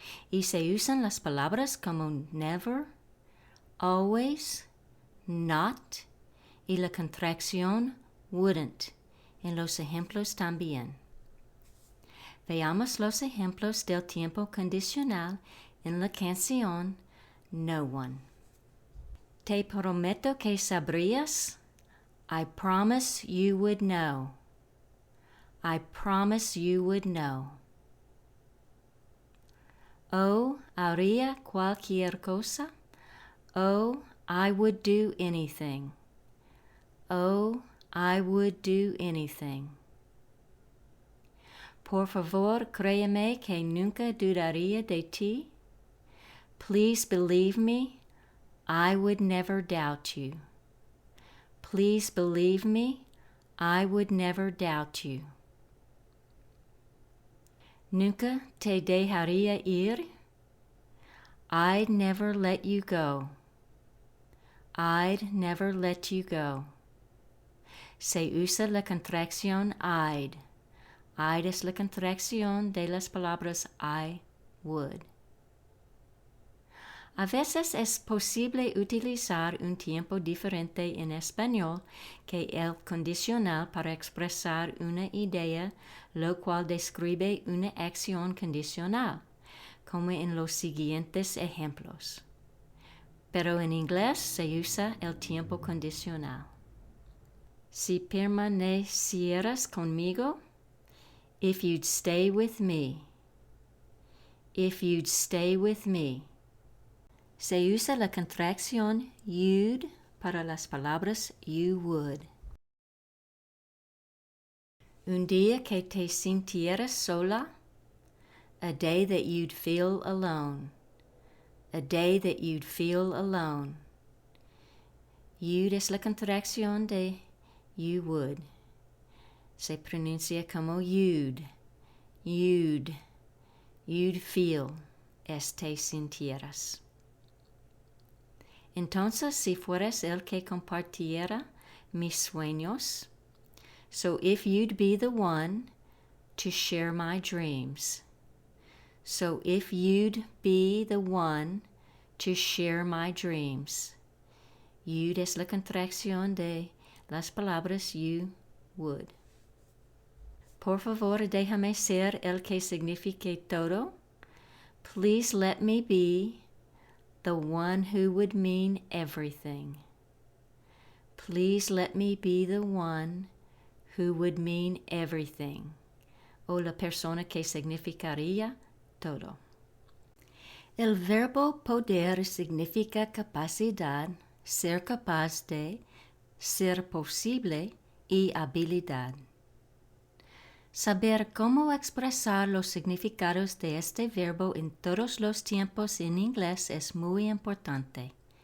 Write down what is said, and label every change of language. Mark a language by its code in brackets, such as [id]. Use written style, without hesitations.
[es] Y se usan las palabras como never, always, not y la contracción wouldn't en los ejemplos también. Veamos los ejemplos del tiempo condicional en la canción No One. Te prometo que sabrías. [en] I promise you would know. I promise you would know. [es] Oh, haría cualquier cosa. [en] Oh, I would do anything. Oh, I would do anything. [es] Por favor, créeme que nunca dudaría de ti. [en] Please believe me, I would never doubt you. Please believe me, I would never doubt you. [es] Nunca te dejaría ir. [en] I'd never let you go. I'd never let you go. [es] Se usa la contracción I'd. I'd es la contracción de las palabras I would. A veces es posible utilizar un tiempo diferente en español que el condicional para expresar una idea, lo cual describe una acción condicional, como en los siguientes ejemplos. Pero en inglés se usa el tiempo condicional. Si permanecieras conmigo, [en] if you'd stay with me. If you'd stay with me. [es] Se usa la contracción you'd para las palabras you would. Un día que te sintieras sola, [en] a day that you'd feel alone. A day that you'd feel alone. [es] You'd es la contracción de you would. Se pronuncia como you'd. You'd. You'd feel es te sintieras. Entonces, si fueras el que compartiera mis sueños, [en] so if you'd be the one to share my dreams. So if you'd be the one to share my dreams. [es] You'd es la contracción de las palabras you would. Por favor, déjame ser el que signifique todo. [en] Please let me be the one who would mean everything. Please let me be the one who would mean everything. [es] O la persona que significaría todo. El verbo poder significa capacidad, ser capaz de, ser posible y habilidad. Saber cómo expresar los significados de este verbo en todos los tiempos en inglés es muy importante.